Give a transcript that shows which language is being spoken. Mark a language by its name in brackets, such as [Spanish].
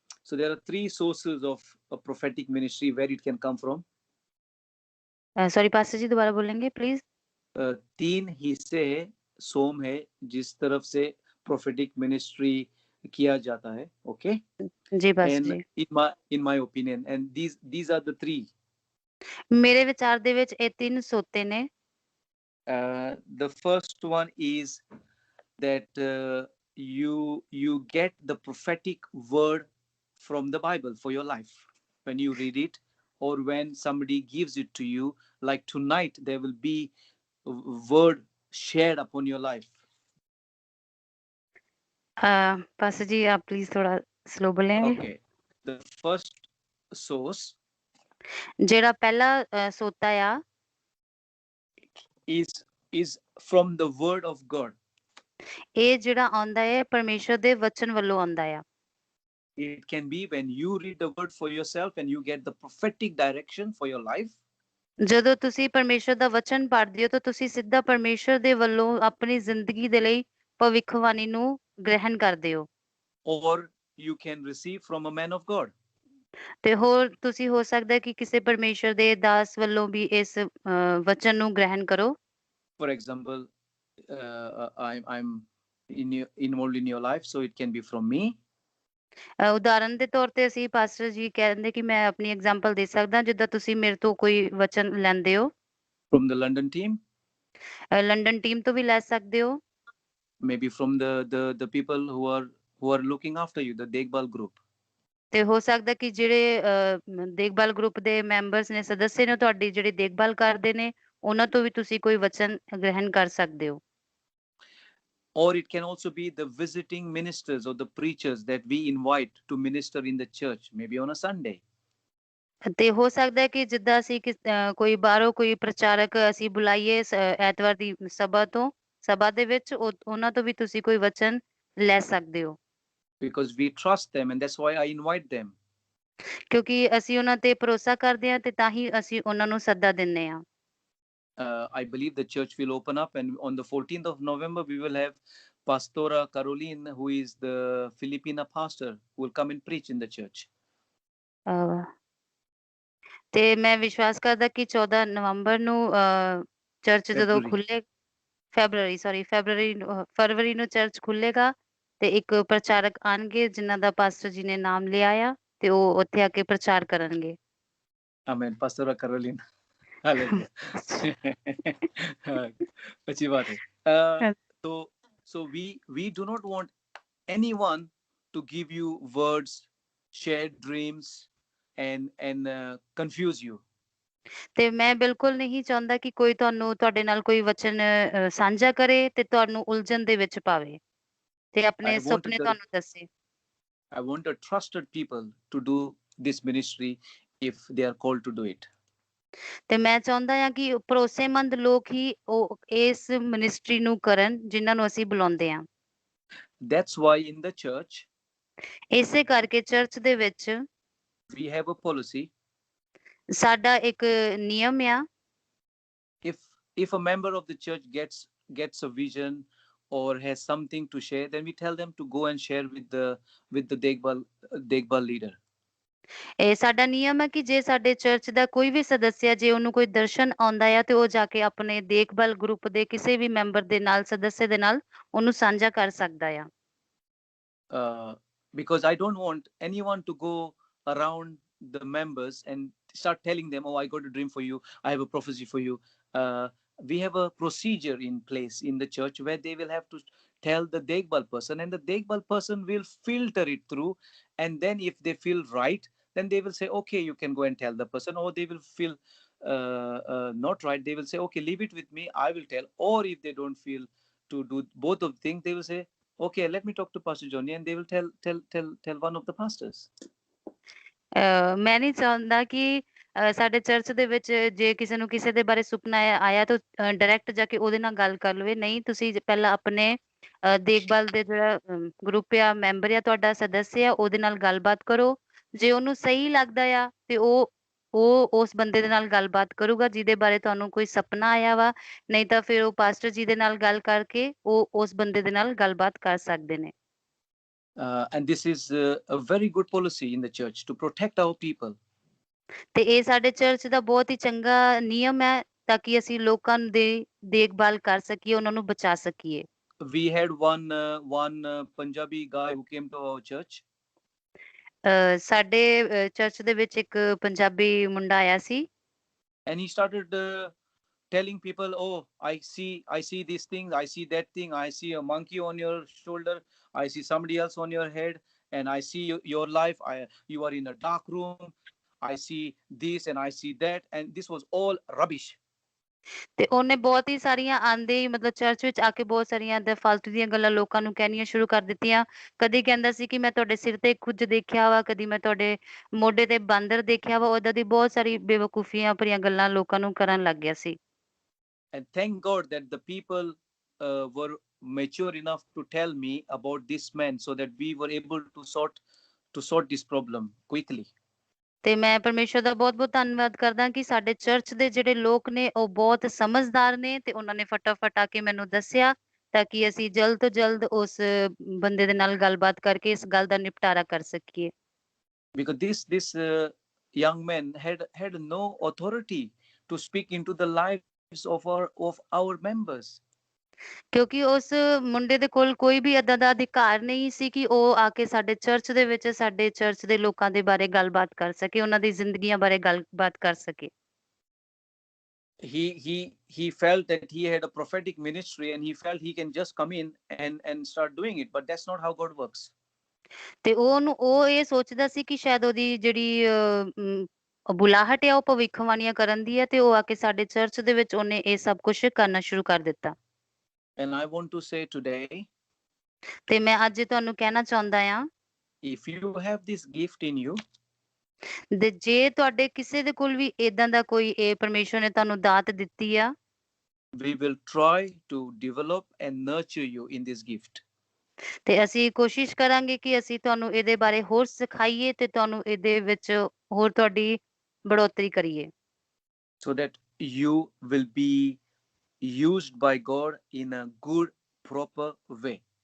[English] So there are three sources of a prophetic ministry where it can come from. [Hindi] Sorry pastor जी, दोबारा बोलेंगे please. 3 हिस्से है, सोम है, जिस तरफ से prophetic ministry किया जाता है, okay? Ji pastor [English] And [Hindi] ji, [English] in my opinion, and these are the three. [Punjabi] ਮੇਰੇ ਵਿਚਾਰ ਦੇ ਵਿੱਚ ਇਹ 3 ਸੋਤੇ ਨੇ। [English] The first one is that you get the prophetic word from the Bible for your life when you read it, or when somebody gives it to you. Like tonight, there will be a word shared upon your life. [Hindi] Pastor जी आप please थोड़ा slow बोलेंगे। [English] Okay, the first source [Punjabi] ਜਿਹੜਾ ਪਹਿਲਾ ਸੋਤਾ ਆ [English] is from the word of God. [Punjabi] ਇਹ ਜਿਹੜਾ ਆਉਂਦਾ ਹੈ ਪਰਮੇਸ਼ਰ ਦੇ ਵਚਨ ਵੱਲੋਂ ਆਉਂਦਾ ਆ। [English] It can be when you read the word for yourself and you get the prophetic direction for your life. [Punjabi] ਜਦੋਂ ਤੁਸੀਂ ਪਰਮੇਸ਼ਰ ਦਾ ਵਚਨ ਪੜ੍ਹਦੇ ਹੋ ਤਾਂ ਤੁਸੀਂ ਸਿੱਧਾ ਪਰਮੇਸ਼ਰ ਦੇ ਵੱਲੋਂ ਆਪਣੀ ਜ਼ਿੰਦਗੀ ਦੇ ਲਈ ਭਵਿੱਖਬਾਣੀ ਨੂੰ ਗ੍ਰਹਿਣ ਕਰਦੇ ਹੋ। [English] Or you can receive from a man of God. [Punjabi] ਤੇ ਹੋਰ ਤੁਸੀਂ ਹੋ ਸਕਦਾ ਕਿ ਕਿਸੇ ਪਰਮੇਸ਼ਰ ਦੇ ਦਾਸ ਵੱਲੋਂ ਵੀ ਇਸ ਵਚਨ ਨੂੰ ਗ੍ਰਹਿਣ ਕਰੋ। [English] For example, I'm involved in your life, so it can be from me. [Punjabi] ਉਦਾਹਰਨ ਦੇ ਤੌਰ ਤੇ ਅਸੀਂ ਪਾਸਟਰ ਜੀ ਕਹਿੰਦੇ ਕਿ ਮੈਂ ਆਪਣੀ ਐਗਜ਼ਾਮਪਲ ਦੇ ਸਕਦਾ, ਜਿੱਦਾਂ ਤੁਸੀਂ ਮੇਰੇ ਤੋਂ ਕੋਈ ਵਚਨ ਲੈਂਦੇ ਹੋ। [English] From the London team, [Punjabi] London team ਤੋਂ ਵੀ ਲੈ ਸਕਦੇ ਹੋ। [English] maybe from the people who are looking after you, the Dekbal group. [Punjabi] ਤੇ ਹੋ ਸਕਦਾ ਕਿ ਜਿਹੜੇ ਦੇਖਭਾਲ ਗਰੁੱਪ ਦੇ ਮੈਂਬਰਸ ਨੇ, ਸਦੱਸਿਆ ਨੇ, ਤੁਹਾਡੀ ਜਿਹੜੀ ਦੇਖਭਾਲ ਕਰਦੇ ਨੇ, ਉਹਨਾਂ ਤੋਂ ਵੀ ਤੁਸੀਂ ਕੋਈ ਵਚਨ ਗ੍ਰਹਿਣ ਕਰ ਸਕਦੇ ਹੋ। [English] Or it can also be the visiting ministers or the preachers that we invite to minister in the church, maybe on a Sunday. [Punjabi] ਤੇ ਹੋ ਸਕਦਾ ਹੈ ਕਿ ਜਿੱਦਾਂ ਅਸੀਂ ਕੋਈ ਬਾਹਰੋਂ ਕੋਈ ਪ੍ਰਚਾਰਕ ਅਸੀਂ ਬੁਲਾਈਏ ਐਤਵਾਰ ਦੀ ਸਭਾ ਦੇ ਵਿੱਚ, ਉਹਨਾਂ ਤੋਂ ਵੀ ਤੁਸੀਂ ਕੋਈ ਵਚਨ ਲੈ ਸਕਦੇ ਹੋ। [English] Because we trust them, and that's why I invite them. [Punjabi] ਕਿਉਂਕਿ ਅਸੀਂ ਉਹਨਾਂ ਤੇ ਭਰੋਸਾ ਕਰਦੇ ਹਾਂ ਤੇ ਤਾਂ ਹੀ ਅਸੀਂ ਉਹਨਾਂ ਨੂੰ ਸੱਦਾ ਦਿੰਦੇ ਹਾਂ। [English] I believe the church will open up, and on the 14th of November, we will have Pastora Caroline, who is the Filipina pastor, who will come and preach in the church. [Punjabi] ਤੇ ਮੈਂ ਵਿਸ਼ਵਾਸ ਕਰਦਾ ਕਿ 14 ਨਵੰਬਰ ਨੂੰ church ਜਦੋਂ ਖੁੱਲੇ, ਫਰਵਰੀ ਨੂੰ church ਖੁੱਲੇਗਾ ਤੇ ਇੱਕ ਪ੍ਰਚਾਰਕ ਆਣਗੇ ਜਿਨ੍ਹਾਂ ਦਾ ਪਾਸਟਰ ਜੀ ਨੇ ਨਾਮ ਲਿਆ ਆ, ਤੇ ਉਹ ਉੱਥੇ ਆ ਕੇ ਪ੍ਰਚਾਰ ਕਰਨਗੇ। [English] Amen. Pastora Caroline. Hallelujah. [Hindi] अच्छी बात है। [English] So we do not want anyone to give you words, share dreams, and confuse you. [Punjabi] ਤੇ ਮੈਂ ਬਿਲਕੁਲ ਨਹੀਂ ਚਾਹੁੰਦਾ ਕਿ ਕੋਈ ਤੁਹਾਡੇ ਨਾਲ ਕੋਈ ਵਚਨ ਸਾਂਝਾ ਕਰੇ ਤੇ ਤੁਹਾਨੂੰ ਉਲਝਣ ਦੇ ਵਿੱਚ ਪਾਵੇ ਤੇ ਆਪਣੇ ਸੁਪਨੇ ਤੁਹਾਨੂੰ ਦੱਸੇ। [English] I want a trusted people to do this ministry if they are called to do it. [Punjabi] ਤੇ ਮੈਂ ਚਾਹੁੰਦਾ ਹਾਂ ਕਿ ਭਰੋਸੇਮੰਦ ਲੋਕ ਹੀ ਉਹ ਇਸ ਮਿਨਿਸਟਰੀ ਨੂੰ ਕਰਨ ਜਿਨ੍ਹਾਂ ਨੂੰ ਅਸੀਂ ਬੁਲਾਉਂਦੇ ਹਾਂ। [English] That's why in the church, [Punjabi] ਇਸੇ ਕਰਕੇ ਚਰਚ ਦੇ ਵਿੱਚ [English] We have a policy. [Punjabi] ਸਾਡਾ ਇੱਕ ਨਿਯਮ ਆ [English] If a member of the church gets a vision or has something to share, then we tell them to go and share with the Dekbal leader. [Punjabi] ਇਹ ਸਾਡਾ ਨਿਯਮ ਹੈ ਕਿ ਜੇ ਸਾਡੇ ਚਰਚ ਦਾ ਕੋਈ ਵੀ ਸਦੱਸਿਆ ਜੇ ਉਹਨੂੰ ਕੋਈ ਦਰਸ਼ਨ ਆਉਂਦਾ ਆ ਤੇ ਉਹ ਜਾ ਕੇ ਆਪਣੇ ਦੇਖਭਾਲ ਗਰੁੱਪ ਦੇ ਕਿਸੇ ਵੀ ਮੈਂਬਰ ਦੇ ਨਾਲ ਸਦੱਸਿਆ ਦੇ ਨਾਲ ਉਹਨੂੰ ਸਾਂਝਾ ਕਰ ਸਕਦਾ ਆ [English] Because I don't want anyone to go around the members and start telling them, oh, I got a dream for you, I have a prophecy for you. We have a procedure in place in the church where they will have to tell the Dekbal person, and the Dekbal person will filter it through, and then if they feel right, then they will say, okay, you can go and tell the person. Or they will feel not right, they will say, okay, leave it with me, I will tell. Or if they don't feel to do both of things, they will say, okay, let me talk to Pastor Johnny, and they will tell one of the pastors. [Punjabi] ਮੈਂ ਨਹੀਂ ਚਾਹੁੰਦਾ ਕਿ ਸਾਡੇ church ਦੇ ਵਿੱਚ ਜੇ ਕਿਸੇ ਨੂੰ ਕਿਸੇ ਦੇ ਬਾਰੇ ਸੁਪਨਾ ਆਇਆ ਤਾਂ ਡਾਇਰੈਕਟ ਜਾ ਕੇ ਉਹਦੇ ਨਾਲ ਗੱਲ ਕਰ ਲਵੇ ਨਹੀਂ ਤੁਸੀਂ ਪਹਿਲਾਂ ਆਪਣੇ ਦੇਖਭਾਲ ਦੇ ਜਿਹੜਾ ਗਰੁੱਪ ਆ ਮੈਂਬਰ ਆ ਤੁਹਾਡਾ ਸਦੱਸਿਆ ਆ ਉਹਦੇ ਨਾਲ ਗੱਲਬਾਤ ਕਰੋ ਜੇ ਉਹਨੂੰ ਸਹੀ ਲੱਗਦਾ ਆ ਤੇ ਉਹ ਉਸ ਬੰਦੇ ਦੇ ਨਾਲ ਗੱਲਬਾਤ ਕਰੂਗਾ ਜਿਹਦੇ ਬਾਰੇ ਤੁਹਾਨੂੰ ਕੋਈ ਸੁਪਨਾ ਆਇਆ ਵਾ ਨਹੀਂ ਤਾਂ ਫਿਰ ਉਹ ਪਾਸਟਰ ਜੀ ਦੇ ਨਾਲ ਗੱਲ ਕਰਕੇ ਉਹ ਉਸ ਬੰਦੇ ਦੇ ਨਾਲ ਗੱਲਬਾਤ ਕਰ ਸਕਦੇ ਨੇ [English] And this is a very good policy in the church to protect our people. [Punjabi] ਤੇ ਇਹ ਸਾਡੇ ਚਰਚ ਦਾ ਬਹੁਤ ਹੀ ਚੰਗਾ ਨਿਯਮ ਹੈ ਤਾਂ ਕਿ ਅਸੀਂ ਲੋਕਾਂ ਦੀ ਦੇਖਭਾਲ ਕਰ ਸਕੀਏ ਉਹਨਾਂ ਨੂੰ ਬਚਾ ਸਕੀਏ [English] We had one Punjabi guy who came to our church. [Punjabi] ਸਾਡੇ ਚਰਚ ਦੇ ਵਿੱਚ ਇੱਕ ਪੰਜਾਬੀ ਮੁੰਡਾ ਆਇਆ ਸੀ [English] And he started telling people, oh, I see this thing, I see that thing, I see a monkey on your shoulder, I see somebody else on your head, and I see your life, you are in a dark room, I see this and I see that, and this was all rubbish. [Punjabi] ਤੇ ਉਹਨੇ ਬਹੁਤ ਹੀ ਸਾਰੀਆਂ ਆਂਦੇ ਹੀ ਮਤਲਬ church ਵਿੱਚ ਆ ਕੇ ਬਹੁਤ ਸਾਰੀਆਂ ਫਾਲਤੂ ਦੀਆਂ ਗੱਲਾਂ ਲੋਕਾਂ ਨੂੰ ਕਹਿਣੀਆਂ ਸ਼ੁਰੂ ਕਰ ਦਿੱਤੀਆਂ ਕਦੀ ਕਹਿੰਦਾ ਸੀ ਕਿ ਮੈਂ ਤੁਹਾਡੇ ਸਿਰ ਤੇ ਕੁਝ ਦੇਖਿਆ ਵਾ ਕਦੀ ਮੈਂ ਤੁਹਾਡੇ ਮੋਢੇ ਤੇ ਬਾਂਦਰ ਦੇਖਿਆ ਵਾ ਉਹਦਾ ਦੀ ਬਹੁਤ ਸਾਰੀ ਬੇਵਕੂਫੀਆਂ ਭਰੀਆਂ ਗੱਲਾਂ ਲੋਕਾਂ ਨੂੰ ਕਰਨ ਲੱਗ ਗਿਆ ਸੀ [English] And thank God that the people were mature enough to tell me about this man, so that we were able to sort this problem quickly. [Punjabi] ਤੇ ਮੈਂ ਪਰਮੇਸ਼ਵਰ ਦਾ ਬਹੁਤ-ਬਹੁਤ ਧੰਨਵਾਦ ਕਰਦਾ ਕਿ ਸਾਡੇ ਚਰਚ ਦੇ ਜਿਹੜੇ ਲੋਕ ਨੇ ਉਹ ਬਹੁਤ ਸਮਝਦਾਰ ਨੇ ਤੇ ਉਹਨਾਂ ਨੇ ਫਟਾਫਟ ਆ ਕੇ ਮੈਨੂੰ ਦੱਸਿਆ ਤਾਂ ਕਿ ਅਸੀਂ ਜਲਦ ਤੋਂ ਜਲਦ ਉਸ ਬੰਦੇ ਦੇ ਨਾਲ ਗੱਲਬਾਤ ਕਰਕੇ ਇਸ ਗੱਲ ਦਾ ਨਿਪਟਾਰਾ ਕਰ ਸਕੀਏ [English] Because this young man had no authority to speak into the lives of our members. [Punjabi] ਕਿਉਂਕਿ ਉਸ ਮੁੰਡੇ ਦੇ ਕੋਲ ਕੋਈ ਵੀ ਏਦਾਂ ਦਾ ਅਧਿਕਾਰ ਨਹੀਂ ਸੀ ਕਿ ਉਹ ਆ ਕੇ ਸਾਡੇ ਚਰਚ ਦੇ ਵਿੱਚ ਸਾਡੇ ਚਰਚ ਦੇ ਲੋਕਾਂ ਦੇ ਬਾਰੇ ਗੱਲਬਾਤ ਕਰ ਸਕੇ ਉਹਨਾਂ ਦੀ ਜ਼ਿੰਦਗੀਆਂ ਬਾਰੇ ਗੱਲਬਾਤ ਕਰ ਸਕੇ [English] He felt that he had a prophetic ministry, and he felt he can just come in and start doing it, but that's not how God works. [Punjabi] ਤੇ ਉਹ ਇਹ ਸੋਚਦਾ ਸੀ ਕਿ ਸ਼ਾਇਦ ਉਹਦੀ ਜਿਹੜੀ ਬੁਲਾਹਟ ਹੈ ਉਹ ਭਵਿੱਖਬਾਣੀਆਂ ਕਰਨ ਦੀ ਹੈ ਤੇ ਉਹ ਆ ਕੇ ਸਾਡੇ ਚਰਚ ਦੇ ਵਿੱਚ ਉਹਨੇ ਇਹ ਸਭ ਕੁਝ ਕਰਨਾ ਸ਼ੁਰੂ ਕਰ ਦਿੱਤਾ [English] And I want to say today, [Punjabi] ਤੇ ਮੈਂ ਅੱਜ ਤੁਹਾਨੂੰ ਕਹਿਣਾ ਚਾਹੁੰਦਾ ਆ [English] if you have this gift in you, [Punjabi] ਤੇ ਜੇ ਤੁਹਾਡੇ ਕਿਸੇ ਦੇ ਕੋਲ ਵੀ ਏਦਾਂ ਦਾ ਕੋਈ ਇਹ ਪਰਮੇਸ਼ਵਰ ਨੇ ਤੁਹਾਨੂੰ ਦਾਤ ਦਿੱਤੀ ਆ [English] we will try to develop and nurture you in this gift. [Punjabi] ਤੇ ਅਸੀਂ ਕੋਸ਼ਿਸ਼ ਕਰਾਂਗੇ ਕਿ ਅਸੀਂ ਤੁਹਾਨੂੰ ਇਹਦੇ ਬਾਰੇ ਹੋਰ ਸਿਖਾਈਏ ਤੇ ਤੁਹਾਨੂੰ ਇਹਦੇ ਵਿੱਚ ਹੋਰ ਤੁਹਾਡੀ ਬੜੋਤਰੀ ਕਰੀਏ [English] So that you will be used by God in a good, proper way.